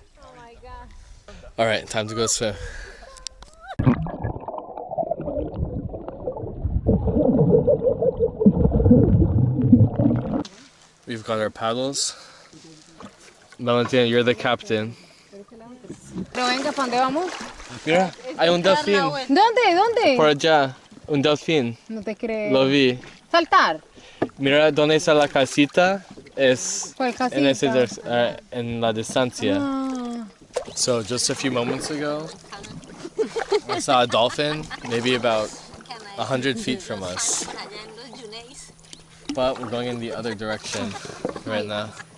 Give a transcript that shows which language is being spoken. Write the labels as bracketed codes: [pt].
[en] Oh my god. Alright, time to go swim. We've got our paddles. Valentina, you're the captain. [es] Pero venga, ¿para dónde vamos? Mira, hay un delfín. ¿Dónde? ¿Dónde? Por allá, un delfín. No te creo. Lo vi. Saltar. Mira dónde está la casita. Es ¿Cuál casita? en la distancia. Ah. [en] So just a few moments ago, I saw a dolphin, maybe about 100 feet from us. But we're going in the other direction right now.